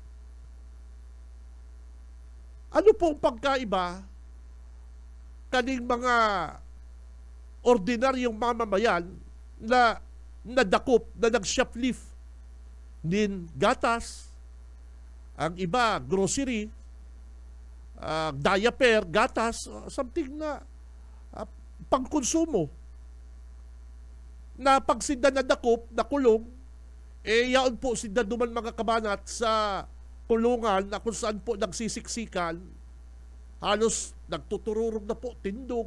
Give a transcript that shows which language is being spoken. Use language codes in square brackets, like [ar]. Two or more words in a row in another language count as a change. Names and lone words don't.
[bik] Ano pong pagkaiba kaning mga ordinaryong mamamayan na nadakop, na nag-shoplift [tl] din gatas, ang iba grocery, diaper, gatas, [bik] something na pangkonsumo, na pag sinda nadakop, nakulong, yaon po sinda duman mga kabanat sa kulungan na kung saan po nagsisiksikan, halos nagtutururog na po, tindog.